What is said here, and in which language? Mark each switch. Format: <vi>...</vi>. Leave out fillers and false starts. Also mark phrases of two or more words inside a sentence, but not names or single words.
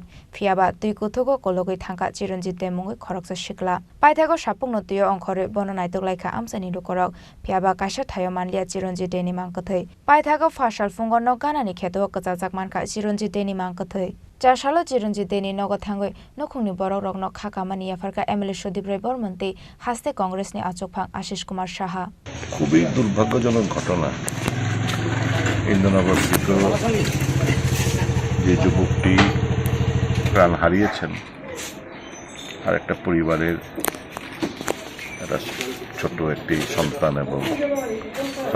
<trp>फियाबा तुई कुथुगो कोलगै थांका चिरन्जित दे मुंगै खरकसा सिक्ला पाइथागो सापुंनो तुयो अंखरि बननाय तगलायखा आमसानि लुकरक फियाबा काशा थायो मानलिया चिरन्जित देनि मांकथै पाइथागो फासाल फुंगनो गानानि खेतो कचाजाक मानका चिरन्जित देनि मांकथै 4 सालो चिरन्जित देनि नग थांगै नखुंनि बरक रकनो खाकामानि याफारका एमएलए सुदीप राय बर्मन तै हास्ते कांग्रेसनि आचकफां आशिष कुमार साहा</trp> <bn>খুবই দুর্ভাগ্যজনক ঘটনা ইন্দ্রনগর যে যুবকটি প্রাণ হারিয়েছেন আর একটা পরিবারের একটা ছোট একটি সন্তান এবং তার</bn>